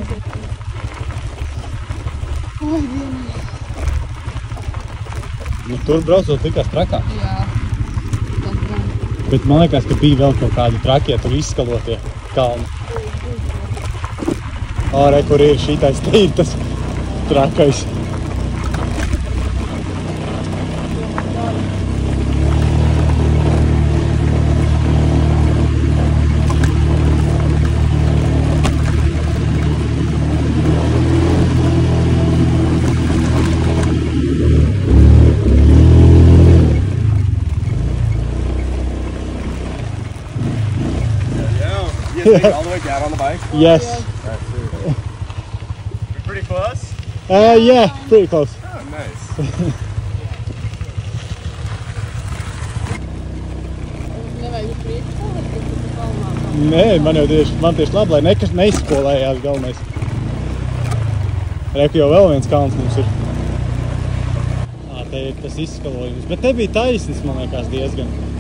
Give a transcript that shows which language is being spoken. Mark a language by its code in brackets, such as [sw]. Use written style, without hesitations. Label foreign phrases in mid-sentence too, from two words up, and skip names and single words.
[lv] Oi, vienīgi. Nu, tur braucot likās trakāk. Jā. Tas gan. Bet man liekas, ka bija vēl kaut kādi trakie, tur izskalotie kalni. Ārē, kur ir šitais te ir tas trakais. [en] All the way down on the bike? Yes. You're pretty close? Yeah, pretty close. Oh, nice. [lv] Nevajag priekšā, bet tu kalnā. Nē, man tieši labi, lai nekas neizskolējās galvenais. Reku jau vēl viens kalns mums ir. Te ir tas izskalojums, bet te bija taisnis, man liekas, diezgan.